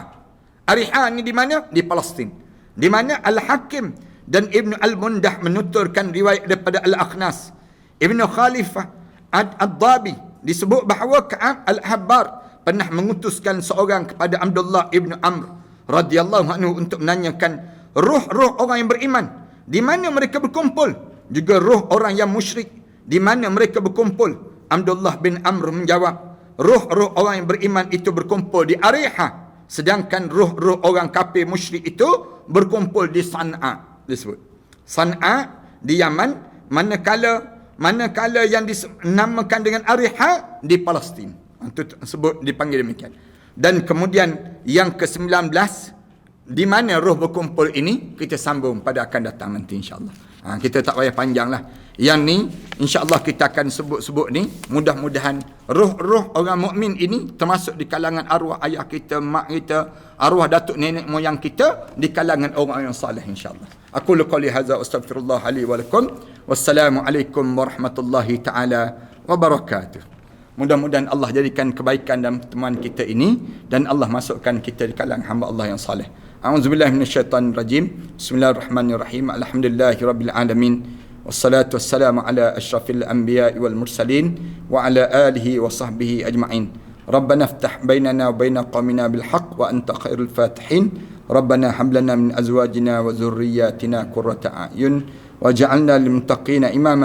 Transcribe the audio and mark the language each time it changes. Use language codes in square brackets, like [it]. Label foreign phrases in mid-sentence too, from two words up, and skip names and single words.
[ms] Ariha ni di mana? Di Palestin. Di mana Al-Hakim dan Ibn Al-Mundah menuturkan riwayat daripada Al-Akhnas Ibn Khalifah Ad-Dabi, disebut bahawa Ka'ab Al-Habbar pernah mengutuskan seorang kepada Abdullah Ibn Amr [ar] رضي الله عنه [ms] untuk menanyakan roh-roh orang yang beriman, di mana mereka berkumpul, juga roh orang yang musyrik, di mana mereka berkumpul. Abdullah bin Amr menjawab, ruh-ruh orang yang beriman itu berkumpul di Ariha, sedangkan ruh-ruh orang kafir musyrik itu berkumpul di San'a. Disebut San'a di Yaman, manakala yang dinamakan dengan Ariha di Palestin. Itu sebut dipanggil demikian. Dan kemudian yang ke-19, di mana roh berkumpul ini, kita sambung pada akan datang nanti [ar] إن شاء الله. [ms] Kita tak payah panjang lah. Yang ni [ar] إن شاء الله [ms] kita akan sebut-sebut ni, mudah-mudahan roh-roh orang mukmin ini termasuk di kalangan arwah ayah kita, mak kita, arwah datuk nenek moyang kita, di kalangan orang yang saleh [ar] إن شاء الله. أقول قولي هذا أستغفر الله لي ولكم. والسلام عليكم ورحمة الله تعالى وبركاته. [ms] Mudah-mudahan Allah jadikan kebaikan dalam pertemuan kita ini dan Allah masukkan kita di kalangan hamba Allah yang saleh. [ar] أعوذ بالله من الشيطان الرجيم. بسم الله الرحمن الرحيم. الحمد لله رب العالمين. والصلاة والسلام على أشرف الأنبياء والمرسلين وعلى آله وصحبه أجمعين. ربنا افتح بيننا وبين قومنا بالحق وأنت خير الفاتحين. ربنا هب لنا من أزواجنا وذرياتنا قرة أعين واجعلنا للمتقين إماما.